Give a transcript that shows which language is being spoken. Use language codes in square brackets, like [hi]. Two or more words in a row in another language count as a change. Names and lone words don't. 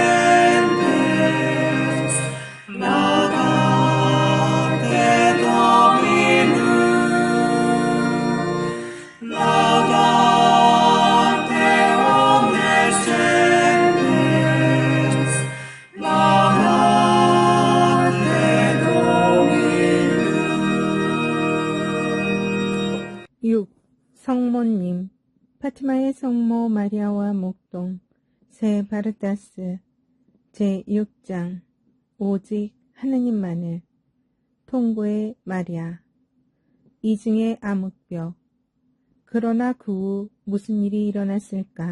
[la] gentes, laudate Dominum, laudate omnes gentes, laudate Dominum. 6. [ko] 성모님 파티마의 성모 마리아와 목동 세 바르타스 제6장 오직 하느님만을 통고의 마리아 이중의 암흑벽 그러나 그 후 무슨 일이 일어났을까?